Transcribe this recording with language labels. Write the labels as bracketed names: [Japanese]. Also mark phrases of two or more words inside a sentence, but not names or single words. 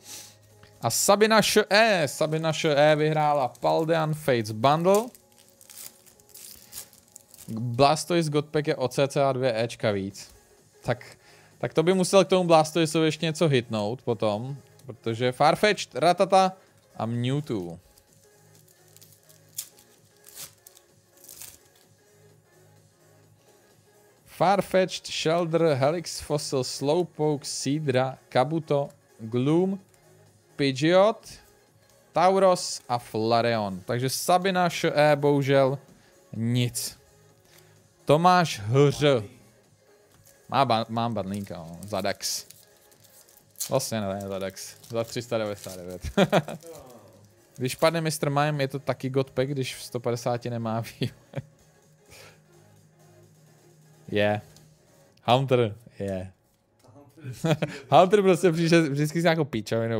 [Czech] A Sabina Š.E. vyhrála Paldean Fates Bundle. Blastoise Godpack je o cca 2 Ečka víc. Tak to by musel k tomu Blastoiseovi ještě něco hitnout potom. Protože Farfetch'd, Ratata a Mewtwo. Farfetch'd, Shelder, Helix Fossil, Slowpoke, Seadra, Kabuto, Gloom, Pidgeot, Tauros a Flareon. Takže Sabina Š.E. bohužel nic. Tomáš Hř. Mám badlínka, no. Za Dex. Vlastně ne, za Dex. Za 399. Když padne Mr. Mime, je to taky Godpack, když v 150 nemá vývoj. Hunter, Hunter prostě přijde vždycky s nějakou píčovinou.